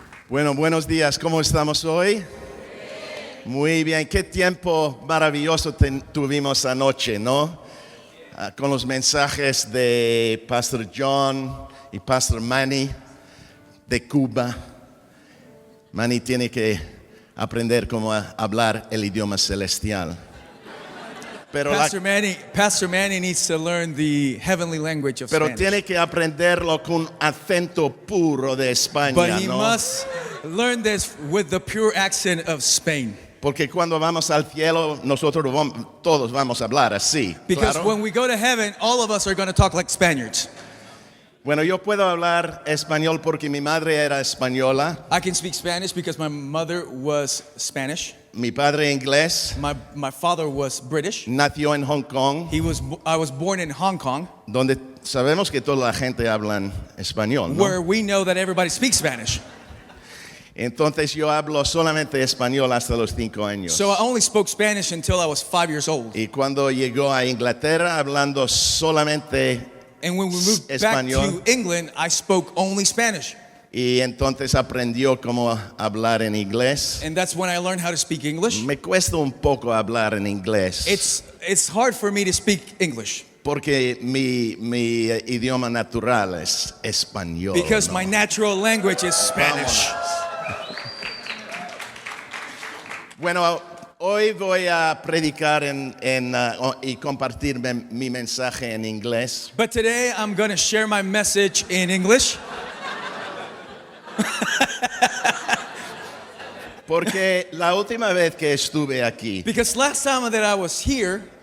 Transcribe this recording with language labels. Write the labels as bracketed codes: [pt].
[es] Bueno, buenos días, ¿cómo estamos hoy? Muy bien, qué tiempo maravilloso tuvimos anoche, ¿no? Con los mensajes de Pastor John y Pastor Manny de Cuba. Manny tiene que aprender cómo hablar el idioma celestial. Pero [en] Pastor Manny needs to learn the heavenly language of Spanish. [es] tiene que aprenderlo con acento puro de España, [en] But he [es] ¿no? [en] must learn this with the pure accent of Spain. [es] Porque cuando vamos al cielo, todos vamos a hablar así. [en] Because [es] claro. [en] when we go to heaven, all of us are going to talk like Spaniards. [es] Bueno, yo puedo hablar español porque mi madre era española, [en] I can speak Spanish because my mother was Spanish. [es] mi padre inglés, [en] My father was British. [es] nació en Hong Kong, [en] I was born in Hong Kong, [es] donde sabemos que toda la gente habla español, ¿no? [en] where we know that everybody speaks Spanish. [es] Entonces yo hablo solamente español hasta los 5 años. [en] So I only spoke Spanish until I was 5 years old. [es] Y cuando llegó a Inglaterra hablando solamente [en] And when we moved back [es] Español. [en] to England, I spoke only Spanish. [es] y entonces aprendió cómo hablar en inglés. [en] And that's when I learned how to speak English. [es] Me cuesta un poco hablar en inglés. [en] It's hard for me to speak English [es] Porque mi idioma natural es español. [en] because [es] ¿no? [en] my natural language is Spanish. [es] Bueno, hoy voy a predicar y compartir mi mensaje en inglés. [en] But today I'm going to share my message in English [es] Porque la última vez que estuve aquí [en] because last time that I was here